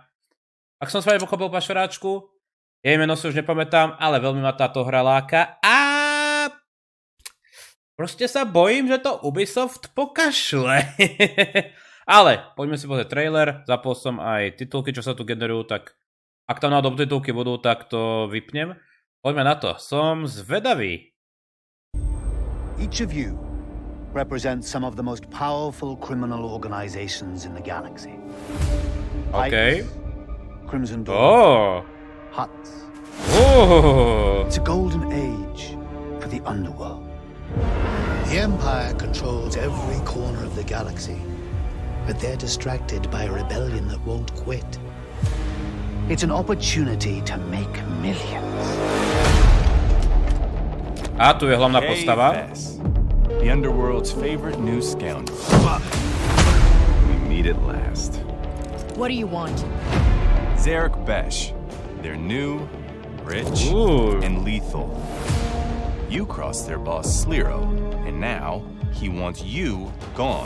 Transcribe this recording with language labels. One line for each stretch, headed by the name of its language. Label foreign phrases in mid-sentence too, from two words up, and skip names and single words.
Slovak: Ak som správne pochopil pašeráčku, jej meno si už nepamätám, ale veľmi ma táto hra láka a proste sa bojím, že to Ubisoft pokašle. Ale poďme si pozrieť trailer, zapol som aj titulky, čo sa tu generujú, tak ak tam náhodou titulky budú, tak to vypnem. Poďme na to, som zvedavý.
English: Each of you represents some of the most powerful criminal organizations in the galaxy. Okay. Crimson Dawn. Oh. Huts. Oh. It's a golden age for the underworld. The Empire controls every corner of the galaxy, but they're distracted by a rebellion that won't quit. It's an opportunity to make millions.
Slovak: A tu je hlavná postava.
English: The underworld's favorite new scoundrel. We meet at last. What do you want? Zarek Besh. They're new, rich, and lethal. You crossed their boss Sliro, and now he wants you gone.